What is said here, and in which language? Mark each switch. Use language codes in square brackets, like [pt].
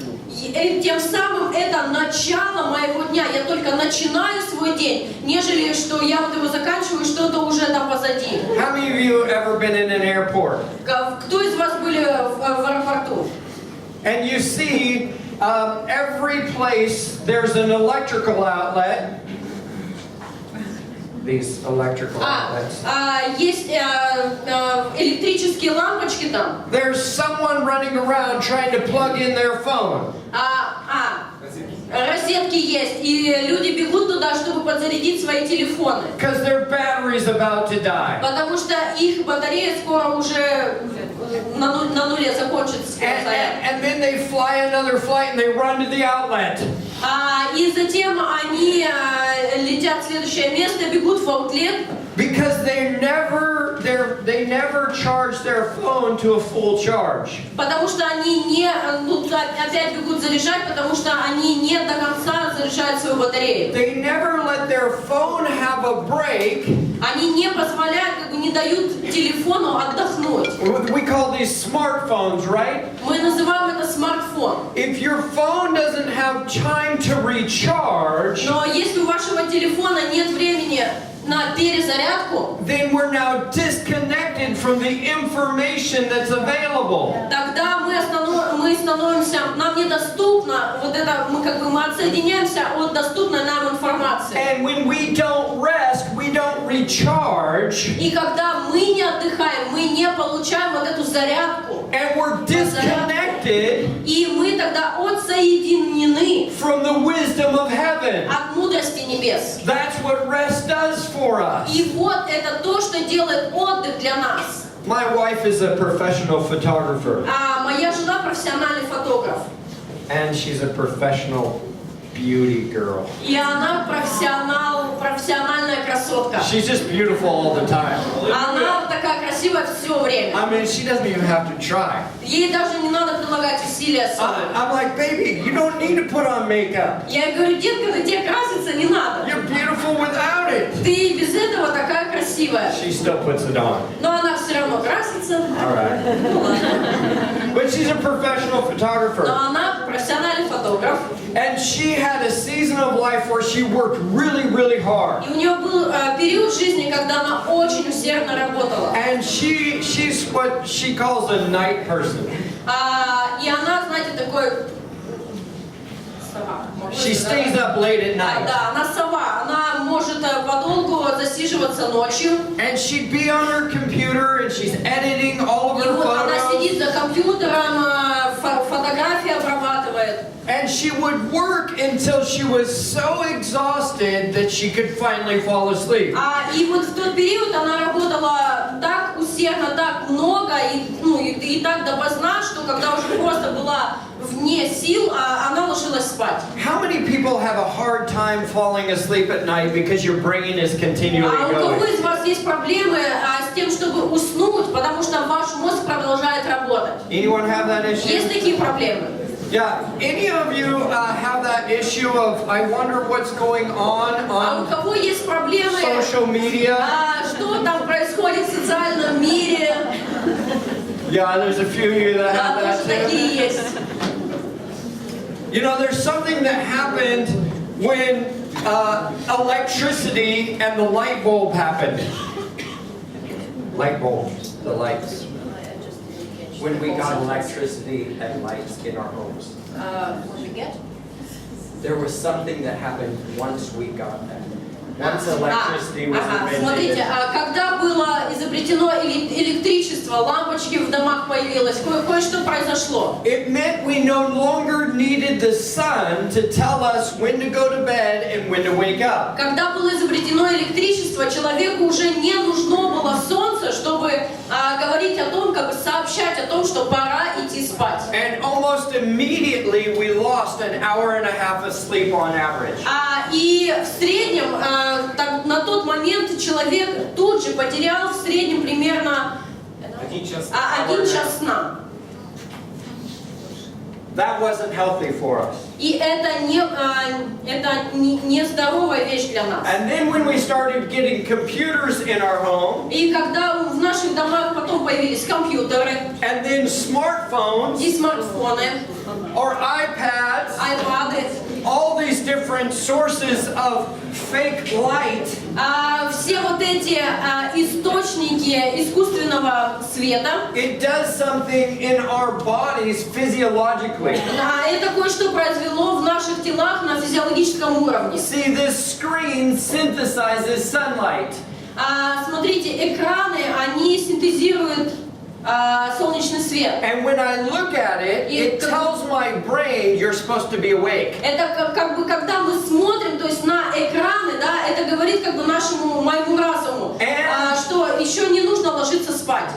[ru] И тем самым это начало моего дня. Я только начинаю свой день, нежели что я вот его заканчиваю, что-то уже там позади. [en] How many of you have ever been in an airport? [ru] Кто из вас были в аэропорту? [en] And you see every place there's an electrical outlet. These electrical outlets. [ru] Есть электрические лампочки там. [en] There's someone running around trying to plug in their phone. [ru] Розетки есть, и люди бегут туда, чтобы подзарядить свои телефоны. [en] Because their battery's about to die. [ru] Потому что их батарея скоро уже на нуле закончится. [en] And then they fly another flight and they run to the outlet. [ru] И затем они летят в следующее место, бегут в аутлет. [en] Because they never charge their phone to a full charge. [ru] Потому что они не, опять бегут заряжать, потому что они не до конца заряжают свою батарею. [en] They never let their phone have a break. [ru] Они не позволяют, не дают телефону отдохнуть. [en] We call these smartphones, right? [ru] Мы называем это смартфон. [en] If your phone doesn't have time to recharge, [ru] но если у вашего телефона нет времени на перезарядку, [en] then we're now disconnected from the information that's available. [ru] Тогда мы становимся, нам недоступно вот это, мы отсоединяемся от доступной нам информации. [en] And when we don't rest, we don't recharge. [ru] И когда мы не отдыхаем, мы не получаем вот эту зарядку. [en] And we're disconnected. [ru] И мы тогда отсоединены [en] from the wisdom of heaven. [ru] От мудрости небес. [en] That's what rest does for us. [ru] И вот это то, что делает отдых для нас. [en] My wife is a professional photographer. [ru] Моя жена профессиональный фотограф. [en] And she's a professional beauty girl. [ru] И она профессиональная красотка. [en] She's just beautiful all the time. [ru] Она такая красивая все время. [en] I mean, she doesn't even have to try. [ru] Ей даже не надо прилагать усилия особо. [en] I'm like, baby, you don't need to put on makeup. [ru] Я говорю, детка, на тебе краситься не надо. [en] You're beautiful without it. [ru] Ты без этого такая красивая. [en] She still puts it on. [ru] Но она все равно красится. [en] All right. But she's a professional photographer. [ru] Но она профессиональный фотограф. [en] And she had a season of life where she worked really, really hard. [ru] И у нее был период жизни, когда она очень усердно работала. [en] And she's what she calls a night person. [ru] И она, знаете, такой сова. [en] She stays up late at night. [ru] Да, она сова. Она может подолгу засиживаться ночью. [en] And she'd be on her computer and she's editing all of her [ru] И вот она [en] photos. [ru] сидит за компьютером, фотографии обрабатывает. [en] And she would work until she was so exhausted that she could finally fall asleep. [ru] И вот в тот период она работала так усердно, так много и так допоздна, что когда уже просто была вне сил, она ложилась спать. [en] How many people have a hard time falling asleep at night because your brain is continually [ru] У кого [en] going? [ru] из вас есть проблемы с тем, чтобы уснуть, потому что ваш мозг продолжает работать? [en] Anyone have that issue? [ru] Есть такие проблемы? [en] Yeah. Any of you have that issue of I wonder what's going on [ru] У кого есть проблемы? [en] social media? [ru] Что происходит в социальном мире. [en] Yeah, there's a few of you that [ru] Да, [en] have that [ru] тоже [en] too. [ru] такие есть. [en] You know, there's something that happened when electricity and the light bulb happened. Light bulbs, the lights. When we got electricity and lights in our homes. What we get? There was something that happened once we got that. Once electricity was [ru] Смотрите, [en] invented. [ru] когда было изобретено электричество, лампочки в домах появилось, кое-что произошло. [en] It meant we no longer needed the sun to tell us when to go to bed and when to wake up. [ru] Когда было изобретено электричество, человеку уже не нужно было солнце, чтобы говорить о том, как бы сообщать о том, что пора идти спать. [en] And almost immediately we lost an hour and a half of sleep on average. [ru] И в среднем, на тот момент человек тут же потерял в среднем примерно 1 час сна. [en] That wasn't healthy for us. [ru] И это не здоровая вещь для нас. [en] And then when we started getting computers in our home, [ru] И когда в наших домах потом появились компьютеры [en] and then smartphones, [ru] и смартфоны, [en] or iPads, [ru] айпады, [en] all these different sources of fake light, [ru] все вот эти источники искусственного света, [en] it does something in our bodies physiologically. [ru] это кое-что произвело в наших телах на физиологическом уровне. [en] See, this screen synthesizes sunlight. [ru] Смотрите, экраны, они синтезируют солнечный свет. [en] And when I look at it, it tells my brain you're supposed to be awake. [ru] Это как бы когда мы смотрим, то есть на экраны, да, это говорит как бы моему разуму, что еще не нужно ложиться спать.